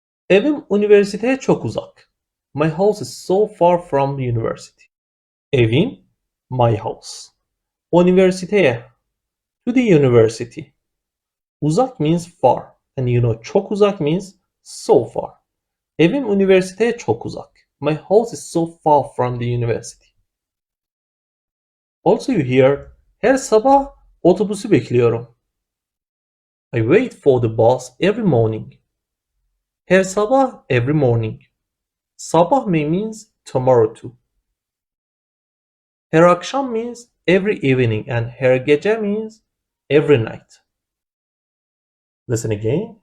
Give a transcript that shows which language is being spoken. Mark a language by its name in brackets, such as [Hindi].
[Turkish] Evim üniversiteye çok uzak. [English] My house is so far from the university. Evim, my house. Üniversiteye, to the university. Uzak means far. And you know çok uzak means so far. [Turkish] Evim üniversiteye çok uzak. [English] My house is so far from the university. Also you hear [Turkish] her sabah otobüsü bekliyorum. [English] I wait for the bus every morning. Her sabah every morning. Sabah means tomorrow too. Her akşam means every evening and her gece means every night. Listen again.